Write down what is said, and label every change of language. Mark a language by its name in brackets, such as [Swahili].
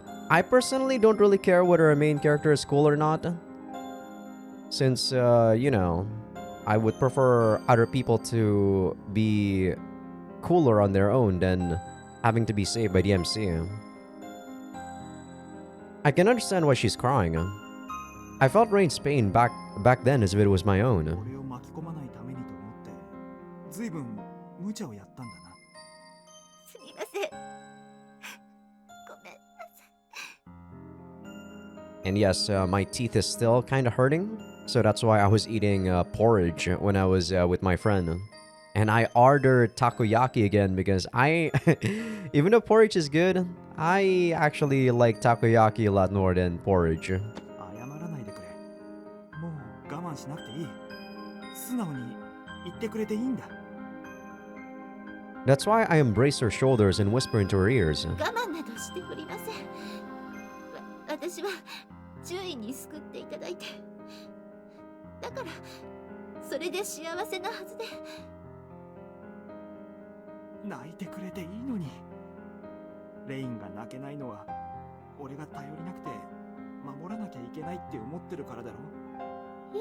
[English] I personally don't really care whether a main character is cool or not. Since, you know, I would prefer other people to be cooler on their own than having to be saved by the MC. I can understand why she's crying. I felt Rain's pain back then as if it was my own. [Japanese] 俺を巻き込まないためにと思ってずいぶん無茶をやったんだな。すみません。ごめんなさい。 [English] And yes, my teeth is still kind of hurting, so that's why I was eating porridge when I was with my friend. And I ordered takoyaki again because even though porridge is good, I actually like takoyaki a lot more than porridge. [Japanese] 謝らないでくれ。もう我慢しなくていい。素直に言ってくれていいんだ。 [English] That's why I embrace her shoulders and whisper into her ears. [Japanese] 我慢などしておりません。私は注意に救っていただいて、だからそれで幸せなはずで。泣いてくれていいのに。レインが泣けないのは俺が頼りなくて守らなきゃいけないって思ってるからだろ。